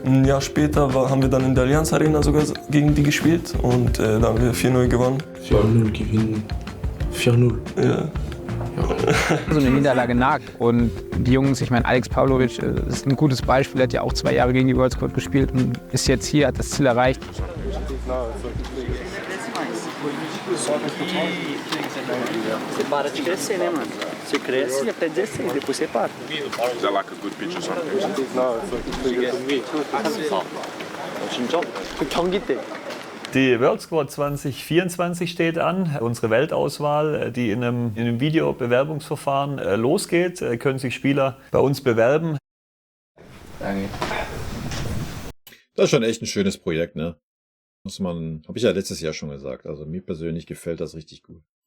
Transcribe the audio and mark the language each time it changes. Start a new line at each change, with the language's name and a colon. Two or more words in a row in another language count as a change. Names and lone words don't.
German: Ein Jahr später haben wir dann in der Allianz Arena sogar gegen die gespielt und da haben wir 4-0 gewonnen. 4-0 gewinnen, 4-0. Ja. So eine Niederlage nagt und die Jungs, ich meine Alex Pavlovic ist ein gutes Beispiel, hat ja auch 2 Jahre gegen die World Squad gespielt und ist jetzt hier, hat das Ziel erreicht.
Portuguese: Para de crescer, né, mano? Você cresce até 16, depois você para.
English: Is that like a good picture sometimes?
Korean: 진짜? 그 경기 때
German: Die World Squad 2024 steht an, unsere Weltauswahl, die in einem Videobewerbungsverfahren losgeht. Können sich Spieler bei uns bewerben. Danke. Das ist schon echt ein schönes Projekt, ne? Habe ich ja letztes Jahr schon gesagt. Also mir persönlich gefällt das richtig gut.